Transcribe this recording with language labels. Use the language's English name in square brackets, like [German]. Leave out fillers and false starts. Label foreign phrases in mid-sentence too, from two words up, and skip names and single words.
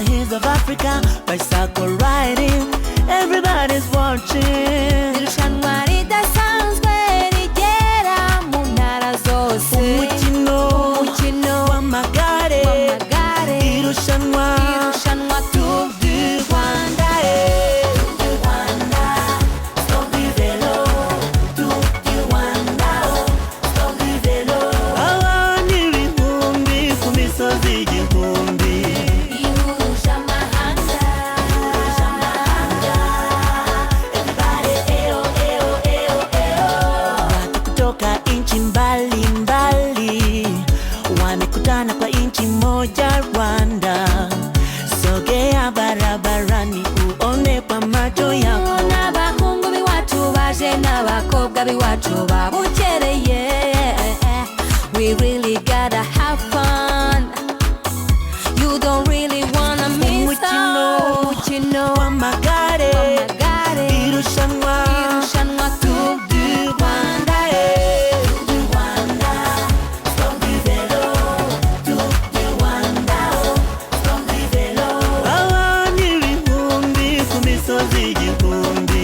[English] Kings of Africa, bicycle riding, everybody's watching. [Kinyarwanda] Irushanwa ridasanzwe rigera mu ntara zose. Umukino w'amagare, irushanwa Tour du Rwanda. Abantu ibihumbi ku misozi igihumbi. Ihuje amahanga. [Swahili] Watu kutoka nchi mbalimbali wamekutana kwa nchi moja Rwanda. Sogea barabarani uone kwa macho yako. [Kinyarwanda] N'abahungu b'iwacu baje n'abakobwa b'iwacu babukereye. [English] We really gotta have fun. You don't really wanna miss out. [Kinyarwanda] Umukino w'amagare, irushanwa Tour du Rwanda. abantu ibihumbi ku misozi igihumbi.